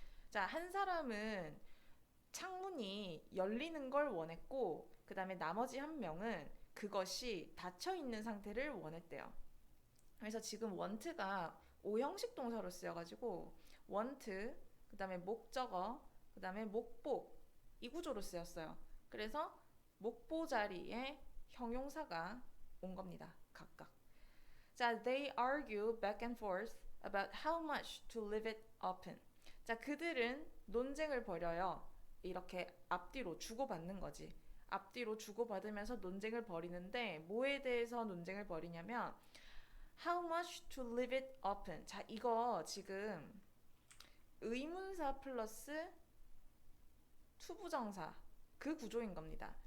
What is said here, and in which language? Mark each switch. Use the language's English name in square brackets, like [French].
[Korean] 자, 한 사람은 창문이 열리는 걸 원했고 그 다음에 나머지 한 명은 그것이 닫혀 있는 상태를 원했대요. 그래서 지금 want가 오형식 동사로 쓰여가지고 want, 그 다음에 목적어, 그 다음에 목보 이 구조로 쓰였어요. 그래서 목보 자리에 형용사가 온 겁니다. 각각. 자, [English] they argue back and forth about how much to leave it open. [Korean] 자, 그들은 논쟁을 벌여요. 이렇게 앞뒤로 주고받는 거지. 앞뒤로 주고받으면서 논쟁을 벌이는데 뭐에 대해서 논쟁을 벌이냐면 [English] how much to leave it open. [Korean] 자, 이거 지금 의문사 플러스 투부정사 그 구조인 겁니다.